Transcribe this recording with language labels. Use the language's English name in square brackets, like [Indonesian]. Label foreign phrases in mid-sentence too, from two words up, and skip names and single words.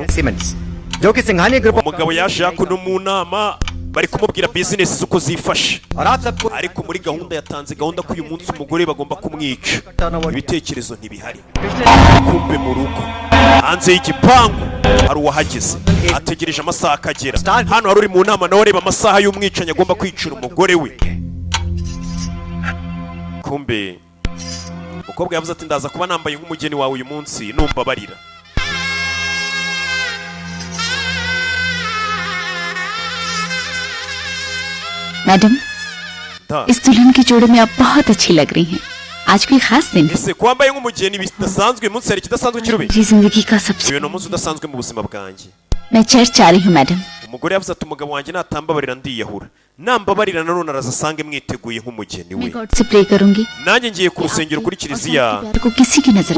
[Hindi] जो कि सिंघानी ग्रुप [Kinyarwanda] umugabo yaje hakuno mu nama bari kumubwira bizinesi z'uko zifashe ariko muri gahunda yatanze gahunda ko uyu munsi umugore bagomba kumwica ibitekerezo ntibihari kumbe mu rugo hanze y'igipangu hari uwahageze ategereje amasaha akagera hano hari uri mu nama nawe areba amasaha y'umwicanyi agomba kwicira umugore we kumbe umukobwa yavuze ati ndaza kuba nambaye nk'umugeni wawe uyu munsi numbabarira [Hindi] मैडम इस दुल्हन की जोड़ी में आप बहुत अच्छी लग रही हैं। आज कोई खास दिन [Kinyarwanda] ese kwambaye nk'umugeni bidasanzwe munsi hari kidasanzwe kirube [Hindi] मेरी जिंदगी का सबसे [Kinyarwanda] uyu ni umunsi udasanzwe mu buzima bwanjye [Hindi] मैं चर्च जा रही हूँ मैडम [Kinyarwanda] umugore yavuze ati umugabo wanjye natambabarira ndiyahura nambabarira nanone araza asange mwiteguye nk'umugeni we [Hindi] मैं गॉड से प्रे करूंगी [Kinyarwanda] nanjye ngiye ku rusengero kuri kiliziya [Hindi] प्यार को किसी की नजर